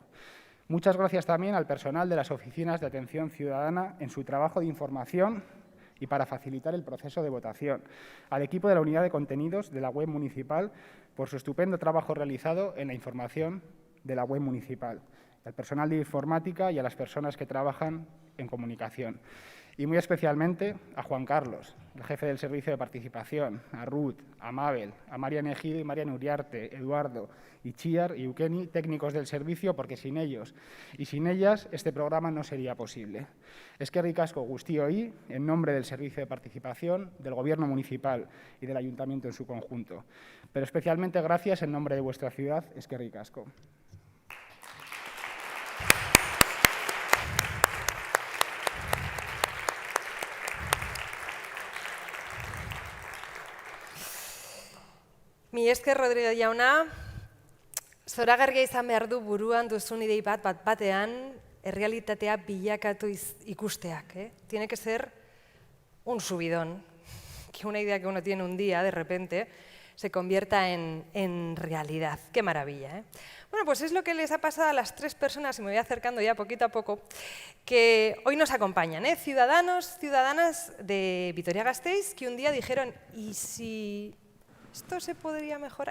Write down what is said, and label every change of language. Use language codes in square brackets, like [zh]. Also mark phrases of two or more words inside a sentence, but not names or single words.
[es] Muchas gracias también al personal de las oficinas de atención ciudadana en su trabajo de información y para facilitar el proceso de votación, al equipo de la unidad de contenidos de la web municipal por su estupendo trabajo realizado en la información de la web municipal, al personal de informática y a las personas que trabajan en comunicación. Y muy especialmente a Juan Carlos, el jefe del Servicio de Participación, a Ruth, a Mabel, a Marian Ejido y Marian Uriarte, Eduardo, Itziar y Eukeni, técnicos del servicio, porque sin ellos y sin ellas este programa no sería posible. [eu] Eskerrik asko guztioi, [es] en nombre del Servicio de Participación, del Gobierno Municipal y del Ayuntamiento en su conjunto. Pero especialmente gracias en nombre de vuestra ciudad, [eu] eskerrik asko. Mi esker, Rodrigo jauna, zoragarria izan behar du buruan duzun idei bat-batean errealitatea bilakatu ikusteak. [es] Tiene que ser un subidón, que una idea que uno tiene un día, de repente, se convierta en realidad. ¡Qué maravilla! Bueno, pues es lo que les ha pasado a las 3 personas, y me voy acercando ya poquito a poco, que hoy nos acompañan, ciudadanos, ciudadanas de Vitoria-Gasteiz, que un día dijeron, ¿y si esto se podría mejorar?